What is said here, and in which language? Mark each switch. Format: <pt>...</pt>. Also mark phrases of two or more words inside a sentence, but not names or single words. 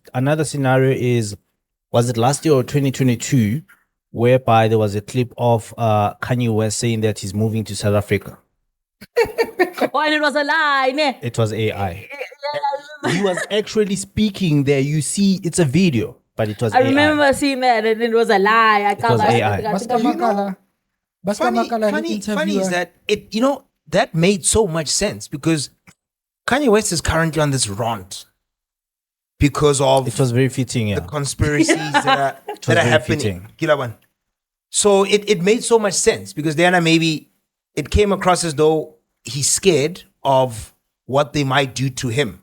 <en>Another scenario is, was it last year or 2022, whereby there was a clip of Kanye West saying that he's moving to South Africa. Oh, and it was a lie, ne? It was AI. He was actually speaking there. You see, it's a video, but it was I AI. remember seeing that, and it was a lie. I can't was lie. AI. Baska Makala. Baska Makala, Funny is that it, that made so much sense because Kanye West is currently on this rant because of It was very fitting, yeah. the conspiracies that are very happening. fitting. Kilawan. So it made so much sense because then maybe it came across as though he's scared of what they might do to him</en>